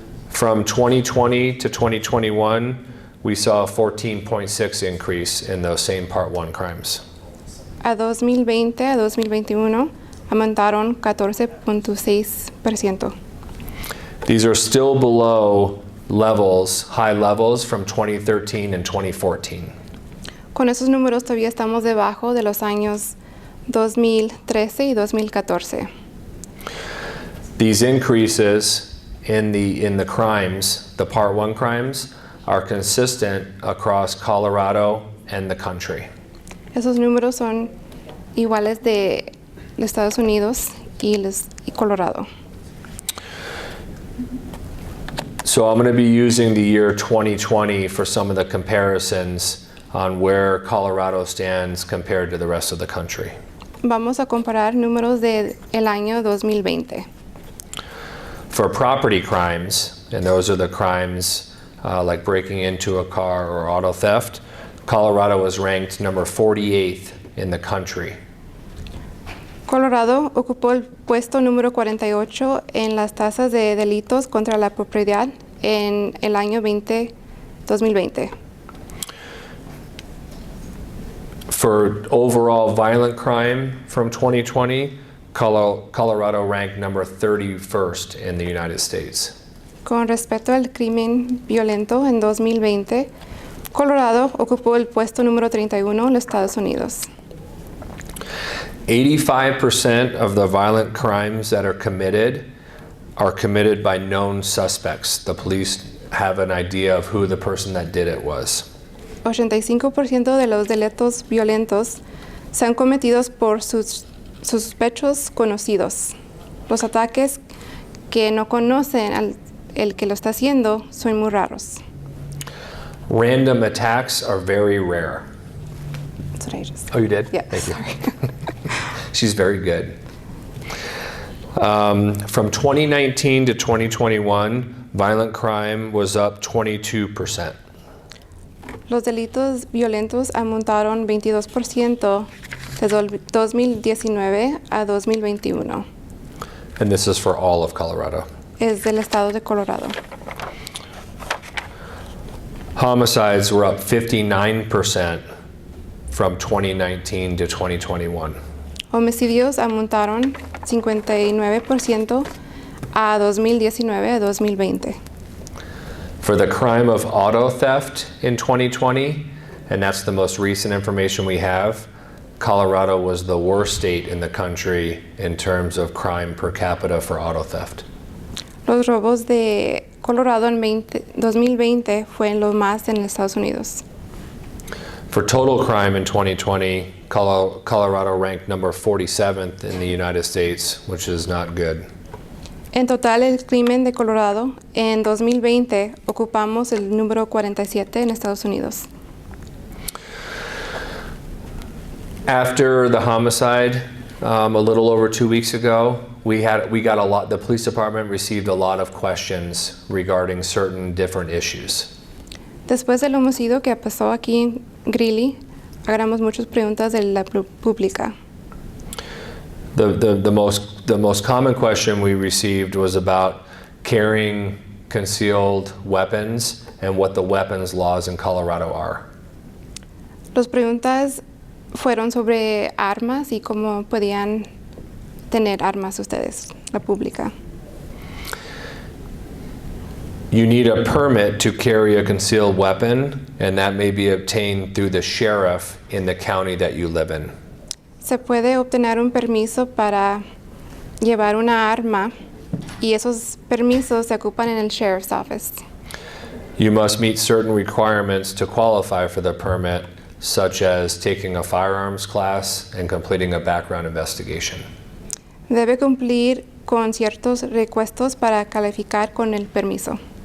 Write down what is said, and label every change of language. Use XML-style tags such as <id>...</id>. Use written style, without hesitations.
<en>From 2020 to 2021, we saw a 14.6% increase in those same Part 1 crimes.</en> <es>A 2020 a 2021, aumentaron 14.6%.</es> <en>These are still below high levels from 2013 and 2014.</en> <es>Con esos números todavía estamos debajo de los años 2013 y 2014.</es> <en>These increases in the crimes, the Part 1 crimes, are consistent across Colorado and the country.</en> <es>Esos números son iguales de Estados Unidos y Colorado.</es> <en>So I'm going to be using the year 2020 for some of the comparisons on where Colorado stands compared to the rest of the country.</en> <es>Vamos a comparar números del año 2020.</es> <en>For property crimes, and those are the crimes like breaking into a car or auto theft, Colorado was ranked number 48th in the country.</en> <es>Colorado ocupó el puesto número 48 en las tasas de delitos contra la propiedad en el año 2020.</es> <en>For overall violent crime from 2020, Colorado ranked number 31st in the United States.</en> <es>Con respecto al crimen violento en 2020, Colorado ocupó el puesto número 31 en los Estados Unidos.</es> <en>85% of the violent crimes that are committed by known suspects. The police have an idea of who the person that did it was.</en> <es>85% de los delitos violentos son cometidos por sus sospechos conocidos. Los ataques que no conocen al el que lo está haciendo son muy raros.</es> <en>Random attacks are very rare. That's what I just said. Oh, you did? Yeah, Thank you. sorry. She's very good. From 2019 to 2021, violent crime was up 22%.</en> <es>Los delitos violentos aumentaron 22% de 2019 a 2021.</es> <en>And this is for all of Colorado.</en> <es>Es del estado de Colorado.</es> <en>Homicides were up 59% from 2019 to 2021.</en> <es>Homicidios aumentaron 59% a 2019 a 2020.</es> <en>For the crime of auto theft in 2020, and that's the most recent information we have, Colorado was the worst state in the country in terms of crime per capita for auto theft.</en> <es>Los robos de Colorado en 2020 fueron los más en Estados Unidos.</es> <en>For total crime in 2020, Colorado ranked number 47th in the United States, which is not good.</en> <es>En total, el crimen de Colorado en 2020 ocupamos el número 47 en Estados Unidos.</es> <en>After the homicide, a little over 2 weeks ago, we got a lot. The police department received a lot of questions regarding certain different issues.</en> <es>Después del homicidio que pasó aquí en Greeley, agarramos muchas preguntas de la pública.</es> <en>The most common question we received was about carrying concealed weapons and what the weapons laws in Colorado are.</en> <es>Las preguntas fueron sobre armas y cómo podían tener armas ustedes, la pública.</es> <en>You need a permit to carry a concealed weapon, and that may be obtained through the sheriff in the county that you live in.</en> <es>Se puede obtener un permiso para llevar una arma y esos permisos se ocupan en el</es> <en>sheriff's office. You must meet certain requirements to qualify for the permit, such as taking a firearms class and completing a background investigation.</en> <es>Debe cumplir con ciertos requisitos para calificar con el permiso.</es>